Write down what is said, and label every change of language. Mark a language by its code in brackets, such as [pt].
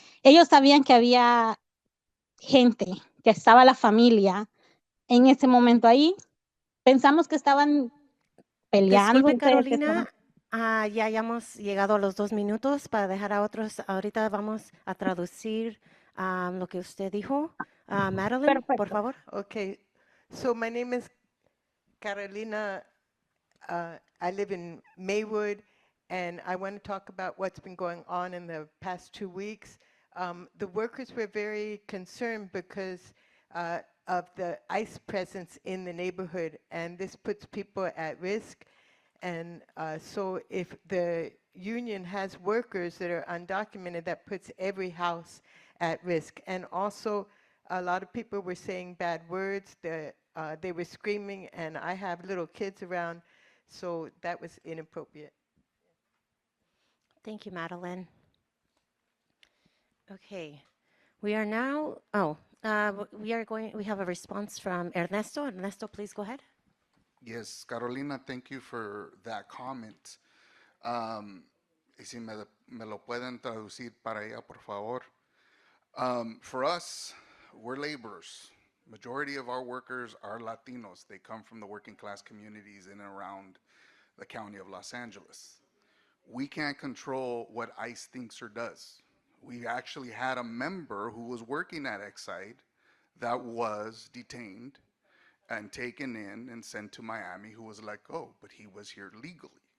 [es] Ellos sabían que había gente, que estaba la familia en ese momento ahí. Pensamos que estaban peleando. Disculpe, Carolina, ya hemos llegado a los 2 minutos para dejar a otros. Ahorita vamos a traducir lo que usted dijo. Madeline, por favor. [en] Okay, so my name is Carolina I live in Maywood, and I want to talk about what's been going on in the past 2 weeks. The workers were very concerned because of the ICE presence in the neighborhood, and this puts people at risk. And so if the union has workers that are undocumented, that puts every house at risk. And also, a lot of people were saying bad words. They were screaming, and I have little kids around, so that was inappropriate. Thank you, Madeline. Okay, we are now, we have a response from Ernesto. Ernesto, please go ahead. Yes, Carolina, thank you for that comment. [es] Y si me lo pueden traducir para ella, por favor. [en] For us, we're laborers. Majority of our workers are Latinos. They come from the working class communities in and around the county of Los Angeles. We can't control what ICE thinks or does. We actually had a member who was working at Exide that was detained and taken in and sent to Miami, who was let go, but he was here legally.